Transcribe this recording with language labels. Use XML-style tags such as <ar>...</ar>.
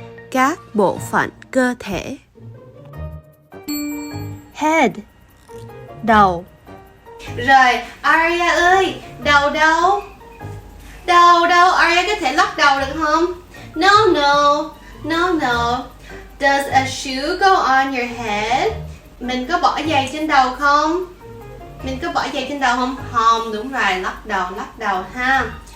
<vi>Các bộ phận cơ thể. Head. Đầu. Rồi, Arya ơi, đầu đâu? Đầu đâu? Arya có thể lắc đầu được không?</vi> <en>No, no. No, no. Does a shoe go on your head?</en> <vi>Mình có bỏ giày trên đầu không? Mình có bỏ giày trên đầu không? Không, đúng rồi, lắc đầu ha.</vi>